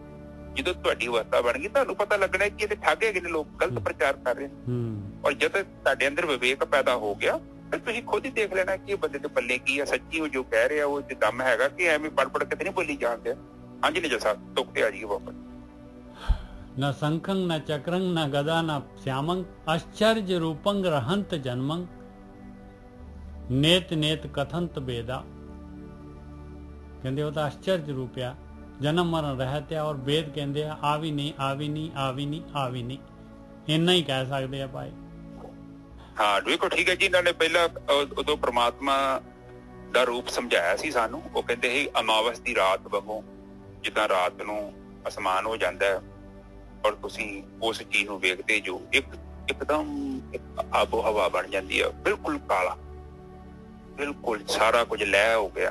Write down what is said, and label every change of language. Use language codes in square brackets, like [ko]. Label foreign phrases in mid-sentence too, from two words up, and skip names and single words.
[pa] ਜਦੋਂ ਤੁਹਾਡੀ ਅਵਸਥਾ ਬਣ ਗਈ ਤੁਹਾਨੂੰ ਪਤਾ ਲੱਗਣਾ ਕਿ ਇਹਦੇ ਠੱਗ ਹੈਗੇ ਨੇ, ਲੋਕ ਗਲਤ ਪ੍ਰਚਾਰ ਕਰ ਰਹੇ ਨੇ। ਔਰ ਜਦ ਤੁਹਾਡੇ ਅੰਦਰ ਵਿਵੇਕ ਪੈਦਾ ਹੋ ਗਿਆ ਫਿਰ ਤੁਸੀਂ ਖੁਦ ਹੀ ਦੇਖ ਲੈਣਾ ਕਿ ਇਹ ਬੰਦੇ ਦੇ ਪੱਲੇ ਕੀ ਆ, ਸੱਚੀ ਉਹ ਜੋ ਕਹਿ ਰਿਹਾ ਉਹ ਦਮ ਹੈਗਾ ਕਿ ਐਵੇਂ ਪੜ ਕੇ ਤੇ ਨਹੀਂ ਬੋਲੀ ਜਾਂਦੇ। ਹਾਂਜੀ ਨਿਜਾ ਸਾਹਿਬ ਤੁਕ ਤੇ ਆ ਜਾਈਏ ਵਾਪਸ। [sa] न शंखं न चक्रं न गदा न श्यामं आश्चर्य रूपं रहंत जन्मं नेत नेत कथंत बेदा। [hi] कहते वो तो आश्चर्य रूप आ, जन्म मरण रहत आ, और वेद कहते आ आवी नहीं आवी नहीं आवी नहीं आवी नहीं। इन्ना ही कह सकते हैं भाई। हाँ देखो ठीक है जी, इन्होंने पहला उदो परमात्मा [pa] ਦਾ ਰੂਪ ਸਮਝਾਇਆ ਸੀ ਸਾਨੂੰ। ਉਹ ਕਹਿੰਦੇ ਸੀ ਅਮਾਵਸ ਦੀ ਰਾਤ ਵਾਂਗੂ, ਜਿੱਦਾਂ ਰਾਤ ਨੂੰ ਅਸਮਾਨ ਹੋ ਜਾਂਦਾ ਹੈ ਔਰ ਤੁਸੀਂ ਉਸ ਚੀਜ਼ ਨੂੰ ਵੇਖਦੇ ਜੋ ਇੱਕਦਮ ਆਬੋ ਹਵਾ ਬਣ ਜਾਂਦੀ ਹੈ, ਬਿਲਕੁਲ ਕਾਲਾ, ਬਿਲਕੁਲ ਸਾਰਾ ਕੁਝ ਲੈ ਹੋ ਗਿਆ।